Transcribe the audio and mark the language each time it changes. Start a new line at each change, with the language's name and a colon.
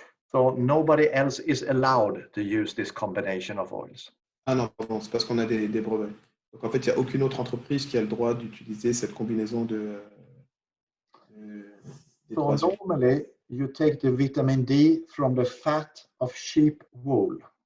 English: So nobody else is allowed to use this combination of oils.
French: Ah non, pardon, c'est parce qu'on a des brevets. Donc en fait, il n'y a aucune autre entreprise qui a le droit d'utiliser cette combinaison des
English: So
French: 3 huiles.
English: normally you take the vitamin D from the fat of sheep wool.